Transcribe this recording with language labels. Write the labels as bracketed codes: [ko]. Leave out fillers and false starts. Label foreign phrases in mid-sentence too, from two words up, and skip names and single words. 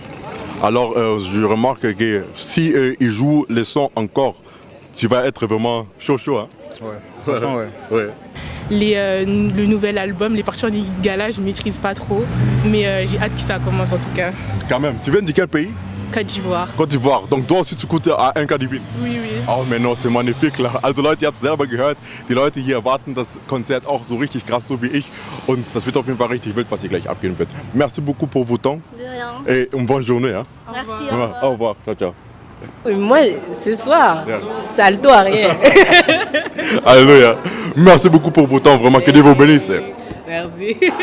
[fr] Alors je remarque que si ils jouent les sons Encore, tu vas être vraiment chaud, hein? Ouais, franchement ouais. Le nouvel album, les parties en lingala, je maîtrise pas trop, mais j'ai hâte que ça commence en tout cas. Quand même. Tu viens de quel pays? Côte d'Ivoire. Côte d'Ivoire. Donc toi aussi tu écoutes à NK18? Oui. Oh, mais non, c'est magnifique là. [de] Also Leute, ihr habt es selber gehört, die Leute hier erwarten das Konzert auch so richtig krass, so wie ich. Und das wird auf jeden Fall richtig wild, was hier gleich abgehen wird. [fr] Merci beaucoup pour votre temps. De rien. Et une bonne journée. Hein. Merci. Au revoir. Ciao. Moi, ce soir, salto arrière. Alléluia. Merci beaucoup pour votre temps, vraiment. Que Dieu vous bénisse. Merci.